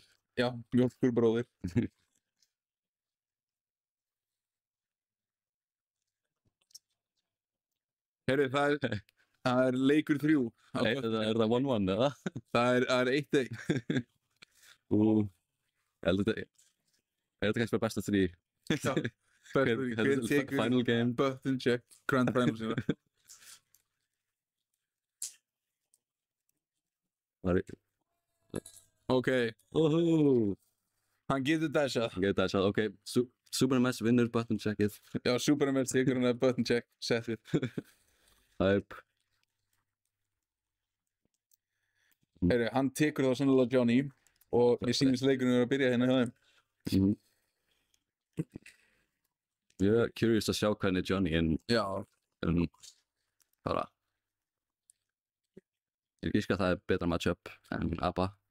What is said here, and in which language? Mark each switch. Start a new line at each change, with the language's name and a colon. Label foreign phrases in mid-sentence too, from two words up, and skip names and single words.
Icelandic: Já, mjölkurbróðir. Herri, það er leikur 3. Er það 1-1 eða? Það er 1-1. Þetta kannski bara besta 3. Já, hver tekur
English: final game. Button check, grand final sína.
Icelandic: Ok. Hann getur dashað. Ok. Superman S vinnur
English: button checkið.
Icelandic: Já, Superman tekur hann að
English: button check
Icelandic: setið. Hæp. Heyri, hann tekur þá sannlega Johnny og ég sýnist leikurinn að byrja hérna hjá þeim. Ég er curious að sjá hvernig Johnny bara Ég gíska að það er betra matchup en ABBA.